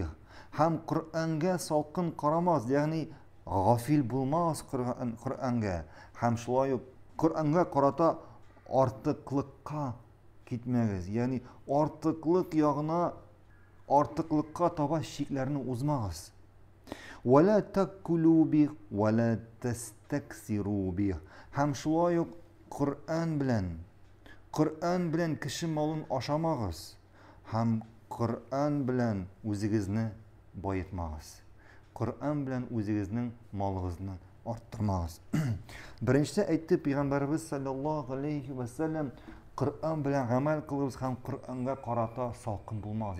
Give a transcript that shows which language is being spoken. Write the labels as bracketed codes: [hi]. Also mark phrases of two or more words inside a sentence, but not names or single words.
[tt] Һәм Коръанга салкын карамагыз, ягъни гафил булмагыз Коръанга. Һәм шулай ук Коръанга карата артыклыкка китмәгез, ягъни артыклык ягына артыклыкка таба шикләрне узмагыз. [ar] ولا تأكلوا به ولا تستكثروا به. [tt] Һәм шулай ук Коръан белән кеше малын ашамагыз. Һәм Коръан белән үзегезне байытмагыз. Коръан белән үзегезнең малыгызны арттырмагыз. Беренче әйтте Пәйгамбәрбез [ar] صلى الله عليه وسلم: [tt] Коръан белән гамәл кылыгыз һәм Коръанга карата салкын булмагыз.